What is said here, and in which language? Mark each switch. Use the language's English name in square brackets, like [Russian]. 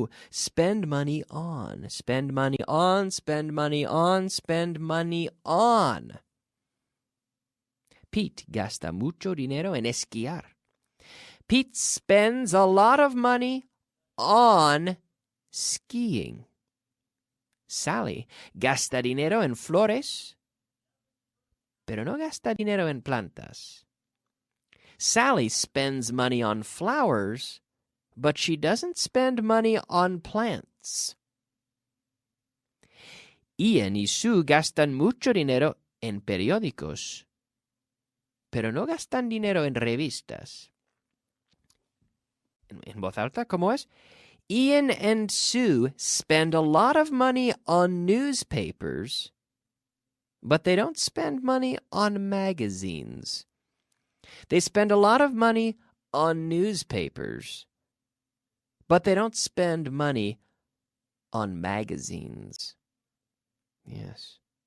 [English] Spend money on. Spend money on, spend money on, spend money on. [Spanish] Pete gasta mucho dinero en esquiar. [English] Pete spends a lot of money on skiing. [Spanish] Sally gasta dinero en flores, pero no gasta dinero en plantas. [English] Sally spends money on flowers, but she doesn't spend money on plants. [Spanish] Ian y Sue gastan mucho dinero en periódicos, pero no gastan dinero en revistas. En voz alta, ¿cómo es? [English] Ian and Sue spend a lot of money on newspapers, but they don't spend money on magazines. They spend a lot of money on newspapers, but they don't spend money on magazines. Yes.